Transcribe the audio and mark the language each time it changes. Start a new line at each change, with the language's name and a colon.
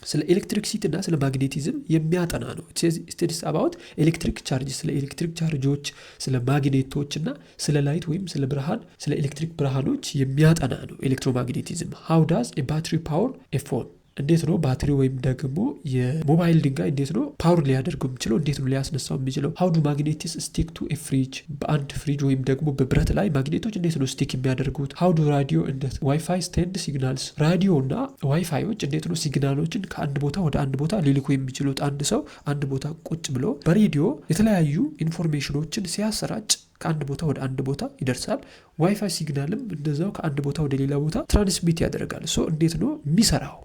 Amharic: ስለ ኤሌክትሪክሲቲ እና ስለ ማግኔቲዝም የሚያጠና ነው። It studies about electric charges ስለ ኤሌክትሪክ ቻርጆች ስለ ማግኔቶች እና ስለ ላይት ወይም ስለ ብርሃን ስለ ኤሌክትሪክ ብርሃኖች የሚያጠና ነው ኤሌክትሮማግኔቲዝም። How does a battery power a phone? እንዴት ነው ባትሪ ወይም ደግሞ የሞባይል ድንጋይ እንዴት ነው ፓወር ሊያደርገው የሚችለው? እንዴት ነው ሊያስነሳው የሚችለው?
English: how do magnets stick to a fridge?
Amharic: በአንድ ፍሪጅ ወይም ደግሞ በብረት ላይ ማግኔቶች እንዴት ነው ስቲክ የሚያደርጉት?
English: how do radio and wi-fi send signals?
Amharic: ራዲዮ እና ዋይፋዮች እንዴት ነው ሲግናሎችን ከአንድ ቦታ ወደ አንድ ቦታ ሊልኩ የሚችሉት? አንድ ሰው አንድ ቦታ ቁጭ ብሎ በሬዲዮ የተለያዩ ኢንፎርሜሽኖችን ሲያሰራጭ ከአንድ ቦታ ወደ አንድ ቦታ ይደርሳል። ዋይፋይ ሲግናልም እንደዛው ከአንድ ቦታ ወደ ሌላ ቦታ ትራንስሚት ያደርጋል። ሶ እንዴት ነው የሚሰራው?